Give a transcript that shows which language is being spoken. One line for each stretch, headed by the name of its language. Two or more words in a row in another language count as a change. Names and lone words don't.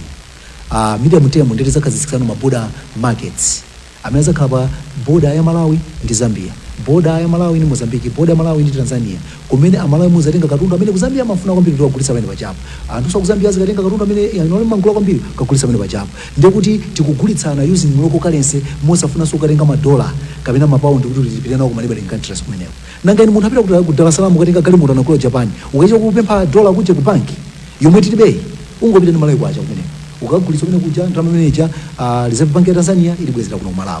English: Medium term
Nyanja: ndi tizakhazikitsana ma
English: border markets.
Nyanja: Amene zakhala border ya Malawi ndi Zambia, border ya Malawi ndi Mozambique, border ya Malawi ndi Tanzania. Kumene Amalawi muzatenga katundu amene ku Zambia amafuna kwambiri ndi kugulitsa amene pachapo. Anthu so ku Zambia azikatenga katundu amene yanole mangula kwambiri kugulitsa amene pachapo. Ndiye kuti tikugulitsana
English: using local currency
Nyanja: mosafuna so kutenga madola kapena mapaundi kuti tipite nawo ku
English: maneighboring countries
Nyanja: kumeneko. Nanga ine munthu apita ku Dar es Salaam ukatenga galimoto na kulo Japan, ukaita kupempha dola kuja ku banki yomwe tilibe ungopita ndi Malawi kwacha kumeneko. Ukagulitsa kumene kuja ndalama manager Reserve Bank ya Tanzania ilibwezera kuno Malawi.